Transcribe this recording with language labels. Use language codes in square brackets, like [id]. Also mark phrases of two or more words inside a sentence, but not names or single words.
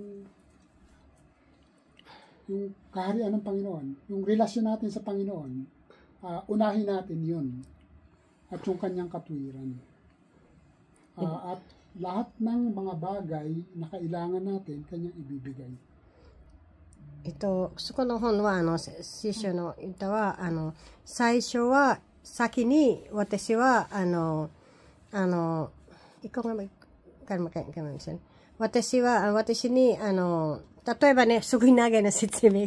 [tl] Yung kaharian ng Panginoon, yung relasyon natin sa Panginoon, unahin natin yun at yung kanyang katuwiran. At lahat ng mga bagay na kailangan natin, kanyang ibibigay. [ja] そこの本は聖書の歌は最初は先に私は私に例えばね、すごい長いな説明。